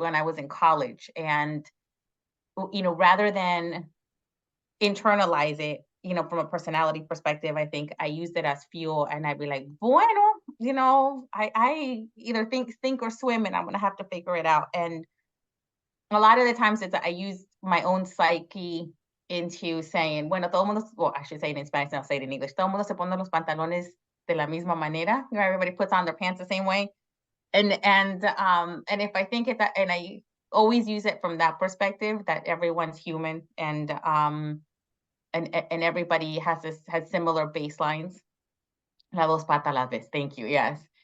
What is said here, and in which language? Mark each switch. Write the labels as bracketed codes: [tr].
[en] When I was in college, and rather than internalize it, from a personality perspective, I think I used it as fuel, and I'd be like, bueno, I either think or swim, and I'm gonna have to figure it out. And a lot of the times I use my own psyche into saying, [es] bueno, todo mundo, [en] well, I should say it in Spanish, and I'll say it in English. [es] Todo mundo se pone los pantalones de la misma manera. [en] Everybody puts on their pants the same way. And if I think it that, and I always use it from that perspective, that everyone's human, and everybody has similar baselines. [es] La dos patas las ves. [en] Thank you. Yes.